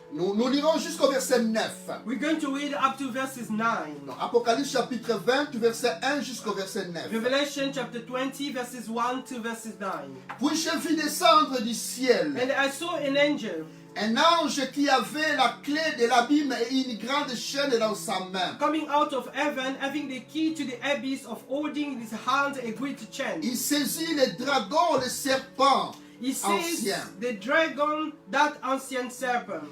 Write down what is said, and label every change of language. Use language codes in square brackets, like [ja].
[fr] Nous lirons jusqu'au verset 9. [en] We're going to read up to verses 9. [fr] Donc, Apocalypse chapitre 20, du verset 1 jusqu'au verset 9. [en] Revelation chapter 20, verses 1 to verses 9. [fr] Puis je vis descendre du ciel [en] And I saw an angel [fr] un ange qui avait la clé de l'abîme et une grande chaîne dans sa main. [en] coming out of heaven, having the key to the abyss, of holding in his hand a great chain. [fr] Il saisit le dragon, le serpent [en] He says [fr] ancien, [en] the dragon, that ancient serpent,